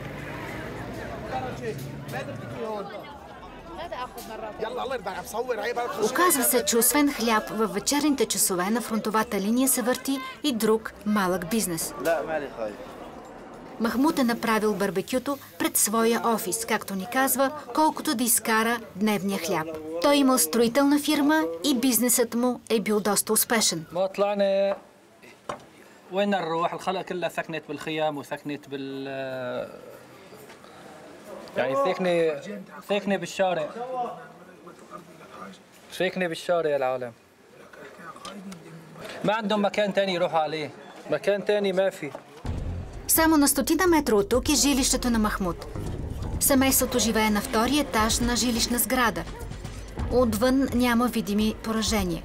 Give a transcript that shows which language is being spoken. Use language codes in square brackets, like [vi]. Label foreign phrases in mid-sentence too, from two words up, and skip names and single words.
[bg] Оказва се, че освен хляб, във вечерните часове на фронтовата линия се върти и друг малък бизнес. Махмуд е направил барбекюто пред своя офис, както ни казва, колкото да изкара дневния хляб. Той имал строителна фирма и бизнесът му е бил доста успешен. [ar] يعني ساكنة بالشارع، ساكنة بالشارع العالم، ما عندهم مكان تاني يروحوا عليه، مكان تاني ما في. [bg] Само на 100 метра от тук е жилището на Махмуд. Семейството живее на втория етаж на жилищна сграда. Отвън няма видими поражения.